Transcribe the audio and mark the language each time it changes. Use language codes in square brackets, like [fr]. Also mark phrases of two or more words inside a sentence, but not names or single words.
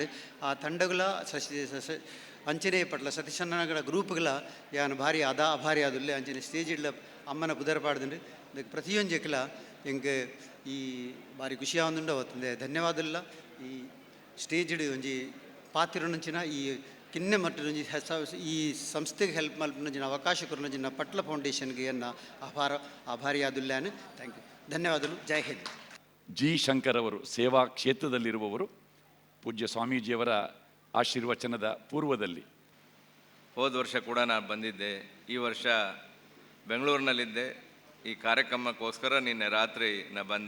[tcy] ಆ ತಂಡಗಳ ಅಂಚನೆ ಪಟ್ಲ ಸತೀಶಣ್ಣಗಳ ಗ್ರೂಪ್ಗಳ ಯಾನು ಭಾರಿ ಅಭಾರಿ ಆದುಲ್ಲೆ ಅಂಚನೆ ಸ್ಟೇಜ್ ಇಡ್ಲ ಅಮ್ಮನ ಪುದರ್ ಪಾಡ್ದುಂಡು ಅದಕ್ಕೆ ಪ್ರತಿಯೊಂಜಕ್ಲ ಎಂಗೆ ಈ ಭಾರಿ ಖುಷಿ ಆವೊಂದುಂಡು ಅವತ್ತಂದೆ ಧನ್ಯವಾದಲ್ಲ ಈ ಸ್ಟೇಜ್ ಒಂಜಿ ಪಾತಿರುನಂಚಿನ ಈ ಕಿನ್ನೆ ಮಟ್ಟೊಂಜಿ ಈ ಸಂಸ್ಥೆಗೆ ಹೆಲ್ಪ್ ಮಲ್ಪನಂಚಿನ ಅವಕಾಶ ಕೊರನಂಚಿನ ಪಟ್ಲ ಫೌಂಡೇಶನ್ಗೆ ಎನ್ನ ಆಭಾರಿ ಆದುಲ್ಲಾನು [en] thank you [tcy] ಧನ್ಯವಾದಗಳು [hi] जय हिंद. [kn] ಜಿ ಶಂಕರ್ ಅವರು ಸೇವಾ ಕ್ಷೇತ್ರದಲ್ಲಿರುವವರು. ಪೂಜ್ಯ ಸ್ವಾಮೀಜಿಯವರ ಆಶೀರ್ವಚನದ ಪೂರ್ವದಲ್ಲಿ ಹೋದ ವರ್ಷ ಕೂಡ ನಾನು ಬಂದಿದ್ದೆ. ಈ ವರ್ಷ ಬೆಂಗಳೂರಿನಲ್ಲಿದ್ದೆ. ಈ ಕಾರ್ಯಕ್ರಮಕ್ಕೋಸ್ಕರ ನಿನ್ನೆ ರಾತ್ರಿ ನಾನು ಬಂದೆ.